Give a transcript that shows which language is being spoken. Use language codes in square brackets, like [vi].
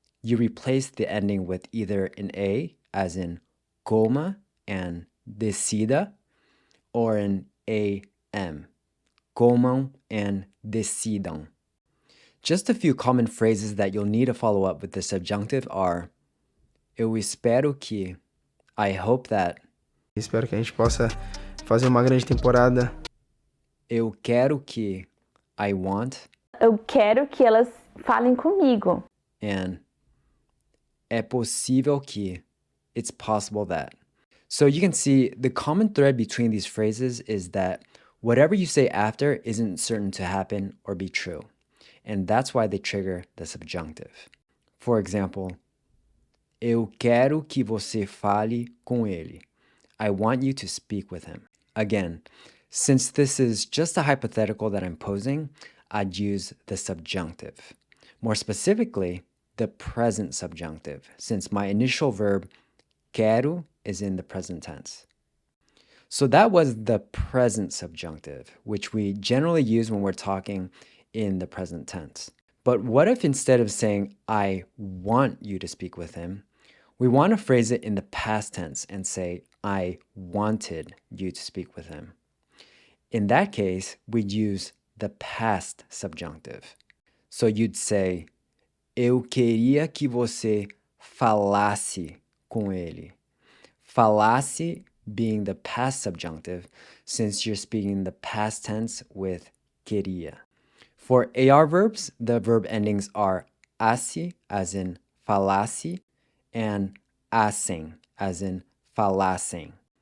[en] You replace the ending with either an A, as in coma and decida, or an AM, comam and decidam. Just a few common phrases that you'll need to follow up with the subjunctive are [pt] eu espero que, [en] I hope that. [pt] Espero que a gente possa fazer uma grande temporada. Eu quero que, [en] I want. [pt] Eu quero que elas falem comigo. [en] And [pt] é possível que, [en] it's possible that. So you can see the common thread between these phrases is that whatever you say after isn't certain to happen or be true. And that's why they trigger the subjunctive. For example, [pt] eu quero que você fale com ele. [en] I want you to speak with him. Again, since this is just a hypothetical that I'm posing, I'd use the subjunctive. More specifically, the present subjunctive, since my initial verb, quero, is in the present tense. So that was the present subjunctive, which we generally use when we're talking in the present tense. But what if instead of saying, I want you to speak with him, we want to phrase it in the past tense and say, I wanted you to speak with him. In that case, we'd use the past subjunctive. So you'd say, [pt] eu queria que você falasse com ele. [en] Falasse being the past subjunctive, since you're speaking in the past tense with queria. For AR verbs, the verb endings are assi, as in falasse, and assem, as in falassem.